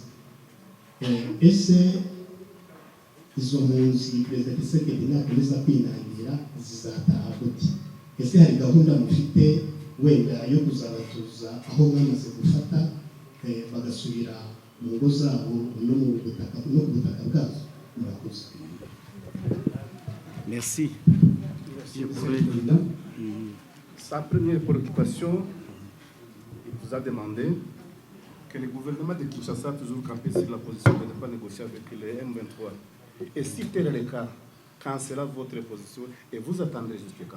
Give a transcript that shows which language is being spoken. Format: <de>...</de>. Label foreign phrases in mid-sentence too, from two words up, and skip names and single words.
<rw>Ese izo mpunzi Perezida Tshisekedi nakomeza kwinangira zizataha gute? Ese hari gahunda mufite wenda yo kuzabatuza aho mwamaze gufata bagasubira mu ngo zabo no mu butaka bwazo? Murakoze.</rw> <fr>Merci. Sa première préoccupation, il vous a demandé que le gouvernement de Kinshasa a toujours campé sur la position de ne pas négocier avec les M23. Et si tel est le cas, quand sera votre position et vous attendrez jusqu'à quand?</fr>